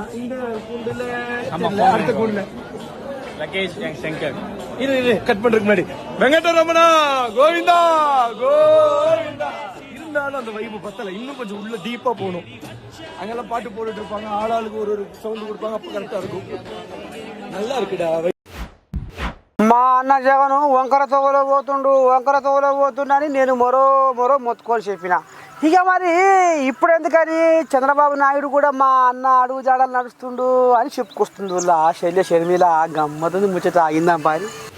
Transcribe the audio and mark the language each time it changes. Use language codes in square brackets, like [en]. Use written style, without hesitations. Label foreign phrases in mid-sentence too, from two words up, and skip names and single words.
[ta] இந்த குண்டுல அடுத்த குண்டுல லகேஷ் சங்கர் இது கட் பண்றதுக்கு முன்னாடி வெங்கடரமணா கோவிந்தா கோவிந்தா இருந்தாலும் அந்த வைப்பு பத்தல, இன்னும் கொஞ்சம் உள்ள டீப்பா போகணும். அங்கெல்லாம் பாட்டு போட்டுட்டு இருப்பாங்க, ஆளாளுக்கு ஒரு சவுண்ட் கொடுப்பாங்க, அப்ப கரெக்டா இருக்கும். நல்லா இருக்குடா. [te] మా అన్న జగను వంకర తోవలో పోతుండని నేను మరో మొత్తుకొని చెప్పిన. ఇక మరి ఇప్పుడు ఎందుకని చంద్రబాబు నాయుడు కూడా మా అన్న అడుగు జాడలు నడుస్తుండు అని చెప్పుకొస్తుంది. షర్మిల గమ్మతుంది ముచ్చట ఆగిందాం పారి.